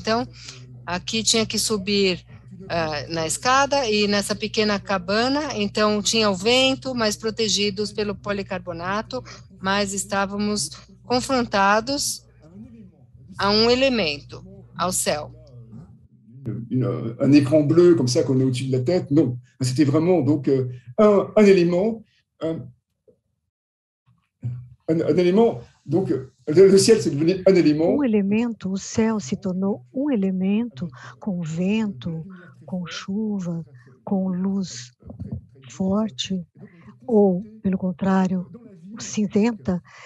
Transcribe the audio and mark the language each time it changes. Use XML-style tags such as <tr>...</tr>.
<pt>Então, aqui tinha que subir na escada e nessa pequena cabana, então tinha o vento, mas protegidos pelo policarbonato, mas estávamos confrontados a um elemento, ao céu.</pt> <fr>Un écran bleu comme ça qu'on a au-dessus de la tête, non. C'était vraiment donc un élément, un élément, donc le ciel c'est devenu un élément.</fr> <pt>Um elemento, o céu se tornou um elemento com vento, com chuva, com luz forte, ou, pelo contrário, cinzenta.</pt>